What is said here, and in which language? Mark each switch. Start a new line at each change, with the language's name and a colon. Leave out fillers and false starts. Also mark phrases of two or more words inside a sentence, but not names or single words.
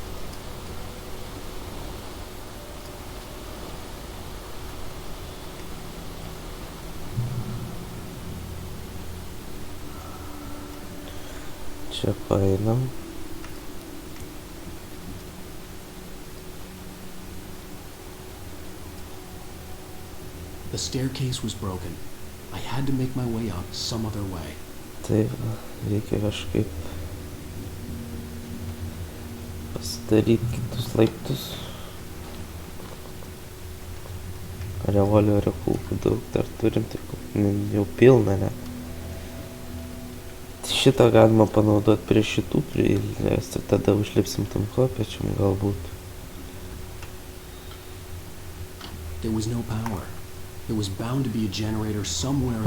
Lithuanian: Čia paeinam.
English: The staircase was broken. I had to make my way up some other way.
Lithuanian: Taip, reikia kažkaip pasidaryti kitus laiptus. Revolverio kulkų daug dar turim, tai jau pilna, ne? Šitą galima panaudoti prie šitų prilės ir tada užlipsim tam kopėčiam galbūt.
English: There was no power. There was bound to be a generator somewhere.